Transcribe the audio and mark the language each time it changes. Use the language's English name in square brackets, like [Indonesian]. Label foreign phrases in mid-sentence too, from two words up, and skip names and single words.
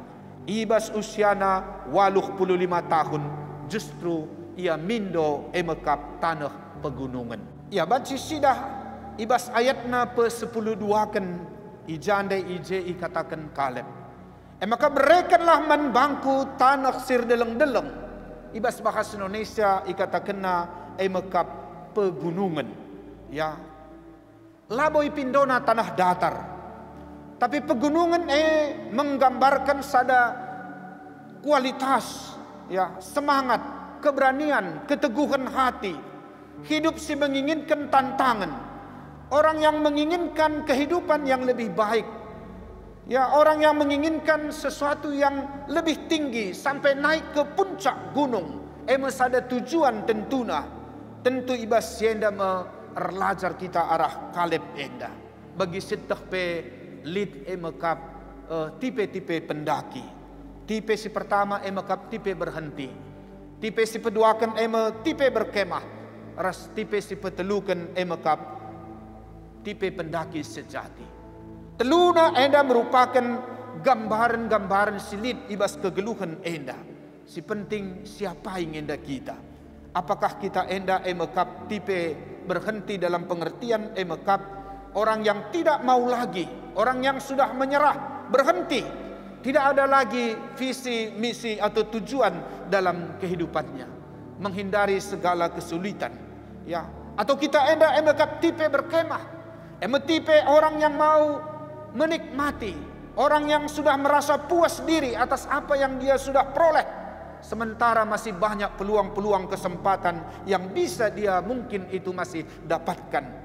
[Batak Karo] Ibas usiana 85 tahun justru ia mindo mekap tanah pegunungan. Ya banci sidah ibas ayatna pe-10 duakan ijandai ije ikatakan Kaleb. Maka berekanlah menbangku tanah sir deleng-deleng. Ibas bahasa Indonesia ikatakanna mekap pegunungan. Ya. Laboi pindona tanah datar. Tapi pegunungan [Indonesian] menggambarkan sada kualitas, ya, semangat, keberanian, keteguhan hati. [Batak Karo] Hidup si menginginkan tantangan. [Indonesian] Orang yang menginginkan kehidupan yang lebih baik. Ya, orang yang menginginkan sesuatu yang lebih tinggi sampai naik ke puncak gunung. [Batak Karo] Sada tujuan tentuna. Tentu ibas sienda merlajar kita arah Kaleb enda. Bagi seteh pe lid mekap [Indonesian] tipe-tipe pendaki. [Batak Karo] Tipe si pertama mekap tipe berhenti. Tipe si peduakan tipe berkemah. Ras tipe si petelukan mekap [Indonesian] tipe pendaki sejati. [Batak Karo] Teluna enda merupakan gambaran-gambaran silit ibas kegeluhan enda. Si penting [Indonesian] siapa yang [Batak Karo] enda kita. [Indonesian] Apakah kita enda emekap tipe berhenti dalam pengertian emekap orang yang tidak mau lagi, orang yang sudah menyerah, berhenti, tidak ada lagi visi, misi atau tujuan dalam kehidupannya, menghindari segala kesulitan, ya. Atau [Batak Karo] kita enda emekap [Indonesian] tipe berkemah, tipe orang yang mau menikmati, orang yang sudah merasa puas diri atas apa yang dia sudah peroleh. Sementara masih banyak peluang-peluang kesempatan yang bisa dia mungkin itu masih dapatkan.